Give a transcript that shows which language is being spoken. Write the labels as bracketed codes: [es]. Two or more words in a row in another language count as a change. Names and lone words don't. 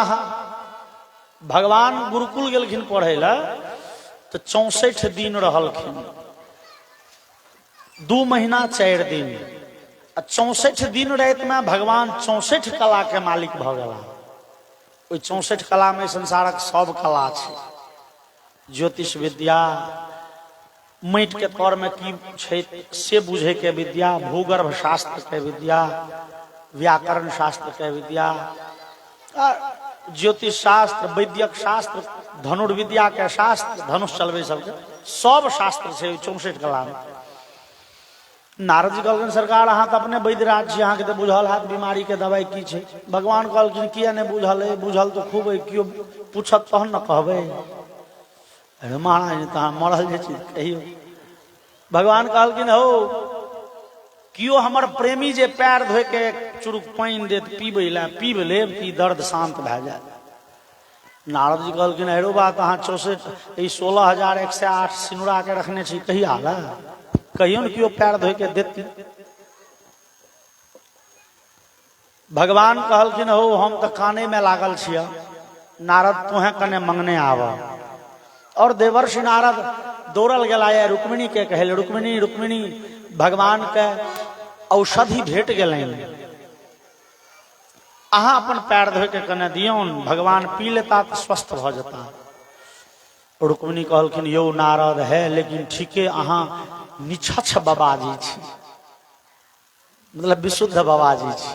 [mai] भगवान गुरुकुल गेलखिन पढ़े ला, तो 64 दिन रहलखिन, 2 महीना 4 दिन। 64 दिन रात में भगवान 64 कला के मालिक भ गेला। 64 कला में संसारक सब कला छै। ज्योतिष विद्या, माटि के तौर में की छै से बुझे के विद्या, भूगर्भ शास्त्र के विद्या, व्याकरण शास्त्र के विद्या, ज्योतिष शास्त्र, वैद्यक शास्त्र, धनुर्विद्या के शास्त्र, धनुष चलबे सबके सब शास्त्र छै 64 कला में। नारद जी कहलखिन, सरकार अहाँ तो अपने वैद्य राज छी, अहाँ के तो बुझल हाथ बीमारी के दवाई की छै। भगवान कहलखिन, किया नहीं बुझल है? बुझल तो खूब है, क्यों पूछत तहन न कहबे। अरे महाराज तो मरल जे चीज कहियो। भगवान कहलखिन, हो कियो हमर प्रेमी जे पैर धोए के चुरुक पानि देत पीबे ला, पीब लेब कि दर्द शांत भए जाए। नारद जी कहलखिन, हेरो बात अहाँ 16,108 सिनुरा के रखने छी, कहिया आला? कहियो न क्यों पैर धोए के देती। भगवान कहलखिन, हो हम तो काने में लागल छिया, नारद तुहे कने मंगने आवा। और देवर्षि नारद दौड़ल गेला है रुक्मिणी के कहल, रुक्मिणी रुक्मिणी भगवान के औषधि भेट गेलैन, अहाँ अपन पैर धोए के कने दियौन, भगवान पी लेता तो स्वस्थ भ जाता। रुक्मिणी कहलखिन, यौ नारद है, लेकिन ठीके अहाँ निछछ बाबाजी छी, मतलब विशुद्ध बाबाजी छी।